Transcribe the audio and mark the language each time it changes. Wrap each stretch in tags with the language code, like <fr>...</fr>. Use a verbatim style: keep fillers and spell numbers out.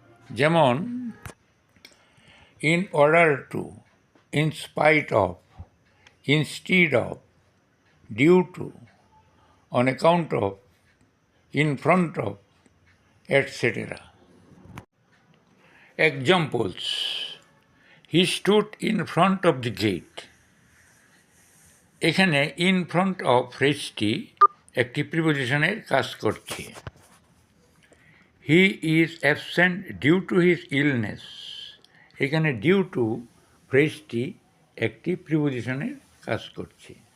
<en>যেমন in order to, in spite of, instead of, due to, on account of, in front of, etcetera. Examples: He stood in front of the gate.</en> <bn>এখানে in front of ফ্রেজটি একটি প্রিপোজিশনের কাজ করছে।</bn> <en>he is absent due to his illness,</en> <bn>এখানে due to ফ্রেজটি একটি প্রিপোজিশনের কাজ করছে।</bn>